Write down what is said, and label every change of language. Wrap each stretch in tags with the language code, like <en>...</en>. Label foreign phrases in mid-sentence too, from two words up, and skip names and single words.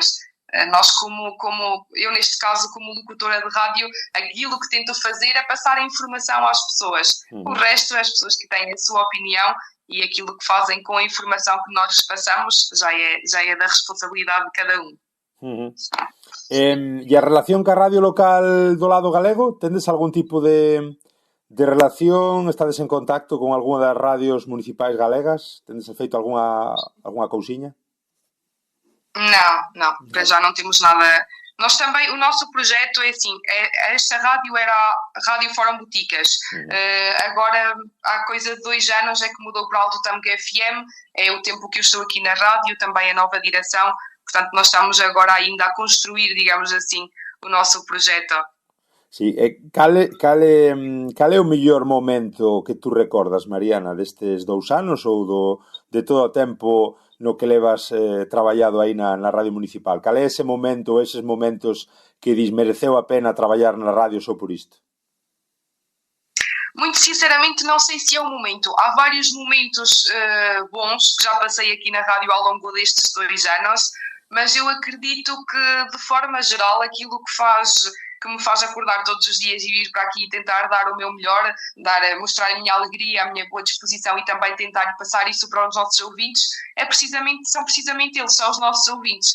<pt>Nós, como eu neste caso, como locutora de rádio, aquilo que tento fazer é passar a informação às pessoas. O resto, as pessoas que têm a sua opinião e aquilo que fazem com a informação que nós passamos já é da responsabilidade de cada um.</pt> <gl>E a relación ca radio local do lado galego? Tendes algún tipo de relación? Estades en contacto con algunha das radios municipais galegas? Tendes feito algunha cousiña?</gl> <pt>Não, para já não temos nada. Nós também, o nosso projeto é assim, esta rádio era a Rádio Fórum Boticas. Agora, há coisa de 2 anos é que mudou para Alto Tâmega FM, é o tempo que eu estou aqui na rádio, também a nova direção, portanto nós estamos agora ainda a construir, digamos assim, o nosso projeto.</pt> <gl>Sí, cal é o mellor momento que tú recordas, Mariana, destes 2 anos ou de todo o tempo no que levas traballado aí na radio municipal? Cal é ese momento, eses momentos que dis mereceu a pena traballar na radio só por isto?</gl> <pt>Muito sinceramente não sei se é o momento. Há vários momentos bons que já passei aqui na rádio ao longo destes 2 anos, mas eu acredito que de forma geral aquilo que me faz acordar todos os dias e vir para aqui e tentar dar o meu melhor, mostrar a minha alegria, a minha boa disposição e também tentar passar isso para os nossos ouvintes, são precisamente eles, são os nossos ouvintes.</pt>